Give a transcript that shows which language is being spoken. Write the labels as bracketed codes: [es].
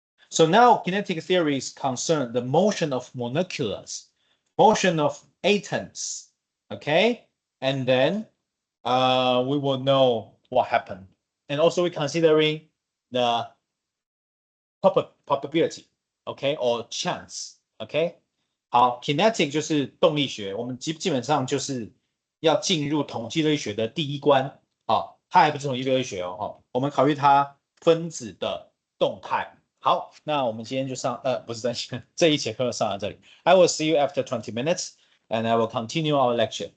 [en] So now kinetic theories concern the motion of molecules, motion of atoms, okay? And then we will know what happened. And also we're considering the probability, okay, or chance, okay? [zh] 好 ，kinetic 就是动力学，我们基本上就是要进入统计力学的第一关它还不是统计力学我们考虑它分子的动态。好，那我们今天就不是这一节课上到这里。 [en] I will see you after 20 minutes, and I will continue our lecture.